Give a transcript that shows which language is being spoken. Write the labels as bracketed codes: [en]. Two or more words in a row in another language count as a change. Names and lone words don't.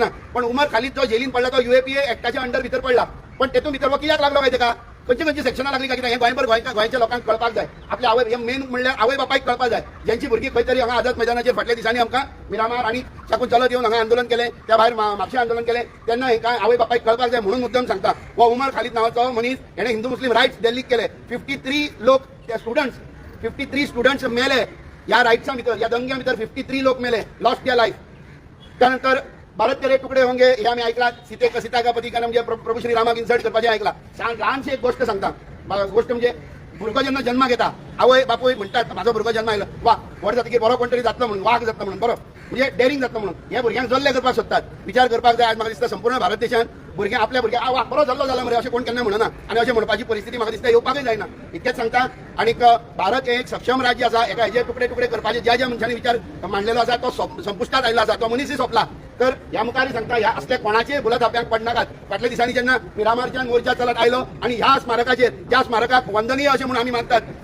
[kok] ना पण उमर खालीद जो जेलीन पडला तो UAPA एक्टाच्या अंडर भितर पडला पण तेतून भितर हो कित्याक लागलो काय तेका खंयची सेक्शनां लागली काय कित्याक हें गोंयभर गोंयच्या लोकांक कळपाक जाय आपल्या आवय मेन म्हणल्यार आवय बापायक कळपाक जाय ज्यांची भुरगीं खंय तरी हांगा आझाद मैदानाचेर फाटल्या दिसांनी आमकां मिरामार आनी साकून चलत येवन हांगा आंदोलन केलें त्या भायर म्हापशें आंदोलन केलें तेन्ना हेका आवय बापायक कळपाक जाय म्हणून मुद्दम सांगता हो उमर खालीद नांवाचो मनीस हेणें हिंदू मुस्लीम रायट्स दिल्लीक केले 53 लोक त्या स्टुडंट्स मेले या रायट्सां भितर या दंग्या भितर 53 लोक मेले [en] lost their life [kok] त्यानंतर [hi] भारत तेरे तुकडे होंगे [kok] हे आम्ही ऐकला सीता का पती का म्हणजे प्रभू श्री रामाक इन्सल्ट करपाचें ऐकला ल्हानशी एक गोष्ट सांगता गोष्ट म्हणजे भुरगो जेन्ना जन्माक येता आवय बापूय म्हणटात म्हाजो भुरगो जन्मा आयलो वा व्हड जातकीर बरो कोण तरी जातलो म्हणून वाग जातलो म्हणून बरो म्हणजे डेअरिंग जातलो म्हणून हे भुरग्यांक जल्ले करपाक सोदतात विचार करपाक जाय आज म्हाका दिसता संपूर्ण भारत देशांत भुरग्यां आपल्या भुरग्यां वा बरो जाल्लो जाल्यार मरे अशें कोण केन्ना म्हणना आनी अशें म्हणपाची परिस्थिती म्हाका दिसता येवपाकूच जायना इतकेंच सांगता आनीक भारत हे एक सक्षम राज्य आसा एका हेजे तुकडे तुकडे करपाचे ज्या मनशांनी विचार मांडलेलो आसा तो संपुश्टात आयिल्लो आसा तो मनीसय सोंपला तर ह्या मुखार सांगता ह्या असल्या कोणाचेय भुलथाप्यांक पडनाकात फाटल्या दिसांनी जेन्ना मिरामारच्यान मोर्चा चलत आयलो आणि ह्या स्मारकाचेर ज्या स्मारकाक वंदनीय अशें म्हणून आमी मानतात